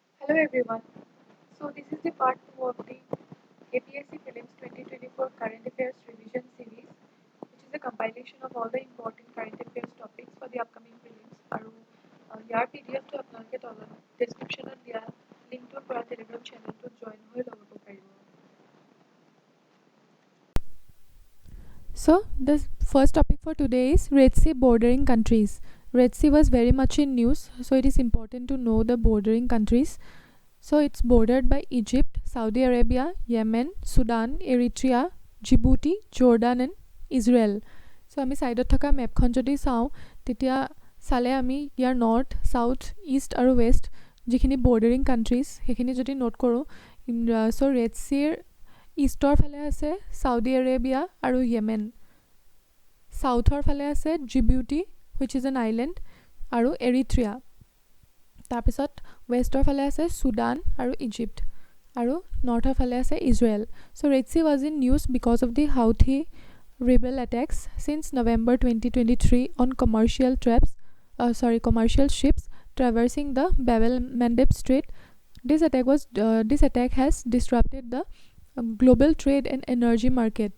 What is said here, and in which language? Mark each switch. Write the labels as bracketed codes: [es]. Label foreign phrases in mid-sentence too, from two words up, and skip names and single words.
[en] everyone. So this is the part 2 of the APSC Prelims 2024 Current Affairs Revision Series, which is a compilation of all the important current affairs topics for the upcoming prelims. [as] আৰু ইয়াৰ PDF টো আপোনালোকে তলত descriptionত দিয়া লিংকটোৰ পৰা Telegram channelটোত join হৈ ল'ব পাৰিব। [en] So the first topic for today is Red Sea bordering countries. Red Sea was very much in news, so it is important to know the bordering countries. So it's bordered by Egypt, Saudi Arabia, Yemen, Sudan, Eritrea, Djibouti, Jordan and Israel. [as] So আমি সাইডত থকা মেপখন যদি চাওঁ তেতিয়া চালে আমি ইয়াৰ নৰ্থ, সাউথ, ইষ্ট আৰু ৱেষ্ট যিখিনি [en] bordering countries [as] সেইখিনি যদি নোট কৰোঁ সো ৰেড চিৰ ইষ্টৰ ফালে আছে সাউদি আৰেবিয়া আৰু য়েমেন, সাউথৰ ফালে আছে জিবুটি [en] which is an island [as] আৰু এৰিট্ৰিয়া, তাৰপিছত ৱেষ্টৰ ফালে আছে সুদান আৰু ইজিপ্ট আৰু নৰ্থৰ ফালে আছে ইজৰাইল. [en] So Red Sea was in news because of the Houthi rebel attacks since November 2023 on commercial ships traversing the Bab el-Mandeb Strait. This attack has disrupted the global trade and energy market.